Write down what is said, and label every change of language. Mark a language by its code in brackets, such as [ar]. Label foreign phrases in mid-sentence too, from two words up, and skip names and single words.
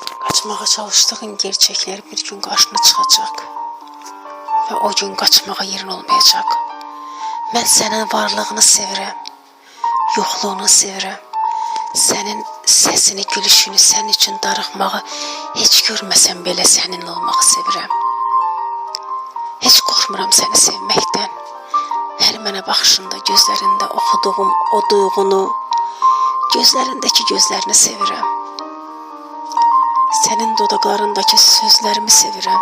[tr] Kaçmağa çalıştığın gerçekler bir gün karşına çıkacak. Ve o gün kaçmağa yerin olmayacak. Ben senin varlığını [az] sevirəm, yoxluğunu sevirəm. [tr] Senin sesini, gülüşünü, senin için [az] darıxmağı hiç görməsəm belə seninle olmağı sevirəm. Hiç qorxmuram seni sevməkdən. Hər mənə baxışında, gözlərində oxuduğum o duyğunu, gözlərindəki gözlərini sevirəm. Senin dodaqlarındaki sözlərimi sevirəm.